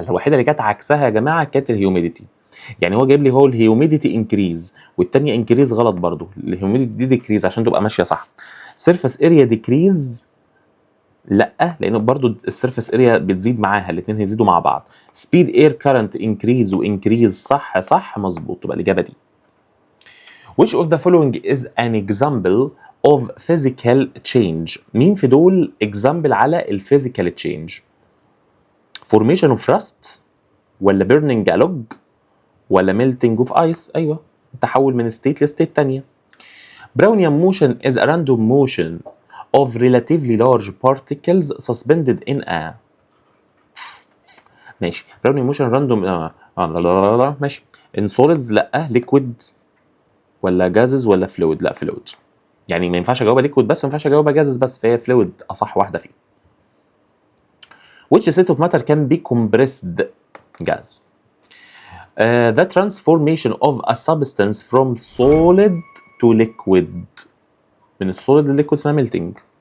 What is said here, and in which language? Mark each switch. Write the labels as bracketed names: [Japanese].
[Arabic] الوحيده اللي كانت عكسها يا جماعه كانت الهيوميديتي. يعني هو جايب لي هو الهيوميديتي انكريز والثانيه انكريز غلط برضو. الهيوميديتي دي ديكريز عشان تبقى ماشيه صح. سيرفيس اريا ديكريز لا، لانه برضو السيرفيس اريا بتزيد معاها، الاثنين هيزيدوا مع بعض. سبيد اير كارنت انكريز وانكريز صح مظبوط، تبقى الاجابه دي. [English] Which of the following is an example of physical change؟ [Arabic] مين في دول [English] example [Arabic] على الفيزيكال [English] change؟ formation of rust ولا burning a log ولا melting of ice؟ [Arabic] ايوه تحول من [English] state [Arabic] لستيت تانية. [English] Brownian motion is a random motion of relatively large particles suspended in a ماشي. Brownian motion random ماشي. in solids لا liquid ولا gases ولا fluid؟ لا fluid. [Arabic] يعني ما ينفعش اجاوبها liquid بس، ما ينفعش اجاوبها gases بس، فهي fluid اصح واحده فيهم. [English] Which state of matter can be compressed gas؟ the transformation of a substance from solid to liquid. [Arabic] من السوليد للliquid اسمها melting.